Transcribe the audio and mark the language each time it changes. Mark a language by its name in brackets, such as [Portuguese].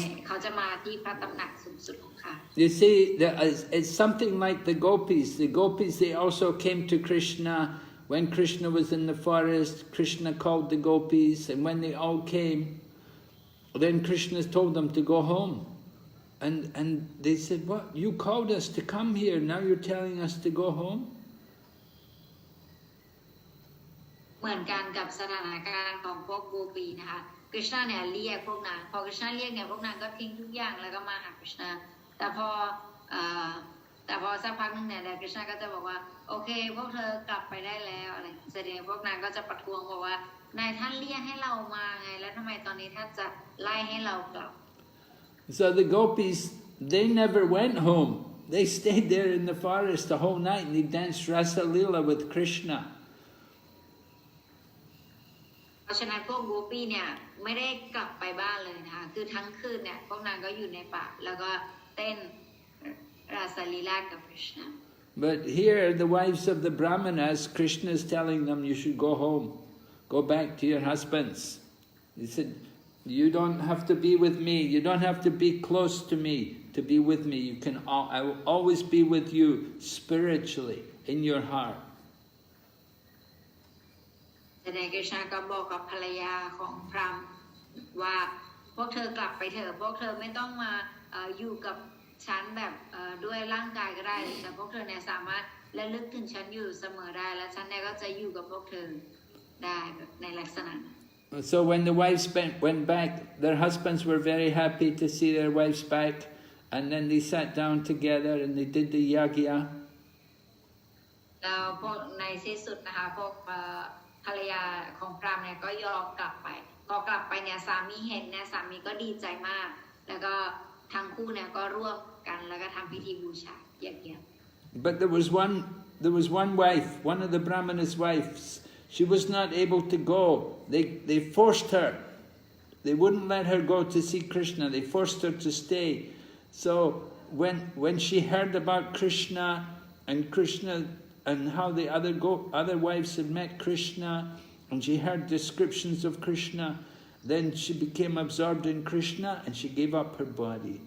[Thai] เขาจะมาที่พระตำหนักสูงสุดของข้า [English] you see, it's something like the gopis. The gopis, they also came to Krishna. When Krishna was in the forest, Krishna called the gopis, and when they all came, then Krishna told them to go home. And they said, what? You called us to come here, now you're telling us to go home? [Thai] เหมือนกันกับสถานการณ์ของพวกโกปีนะคะคริชนาเนี่ยเรียกพวกนางพอคริชนาเรียกเนี่ยพวกนางก็ทิ้งทุกอย่างแล้วก็มาหาคริชนาแต่พอสักพักนึงเนี่ยคริชนาก็จะบอกว่าโอเคพวกเธอกลับไปได้แล้วอะไรแสดงพวกนางก็จะประท้วงบอกว่านายท่านเรียกให้เรามาไงแล้วทำไมตอนนี้ท่านจะไล่ให้เรากลับ [English] So the gopis, they never went home. They stayed there in the forest the whole night and they danced Rasa Leela with Krishna. [Thai] เพราะฉะนั้นพวกโกปีเนี่ยไม่ได้กลับไปบ้านเลยนะคะคือทั้งคืนเนี่ยพวกนางก็อยู่ในป่าแล้วก็เต้นราสลีลากับ Krishna. [English] But here, the wives of the Brahmanas, Krishna is telling them, you should go home. Go back to your husbands. He said, you don't have to be with me. You don't have to be close to me to be with me. I will always be with you spiritually in your heart. [Thai] แต่ในคริชนาก็บอกกับภรรยาของพราหมณ์ว่าพวกเธอกลับไปเถอะพวกเธอไม่ต้องมาอยู่กับฉันแบบด้วยร่างกายก็ได้แต่พวกเธอเนี่ยสามารถระลึกถึงฉันอยู่เสมอได้และฉันเนี่ยก็จะอยู่กับพวกเธอได้ในลักษณะ [English] So when the wives went back, their husbands were very happy to see their wives back, and then they sat down together and they did the yagya. [Thai] แล้วพวกในที่สุดนะคะพวกภรรยาของพราหมณ์เนี่ยก็ยอมกลับไปพอกลับไปเนี่ยสามีเห็นเนี่ยสามีก็ดีใจมากแล้วก็ทั้งคู่เนี่ยก็ร่วมกันแล้วก็ทำพิธีบูชาเยี่ยม [English] But there was one wife, one of the Brahmanas' wives. She was not able to go. They forced her. They wouldn't let her go to see Krishna. They forced her to stay. So when she heard about Krishna and how the other wives had met Krishna, and she heard descriptions of Krishna, then she became absorbed in Krishna and she gave up her body.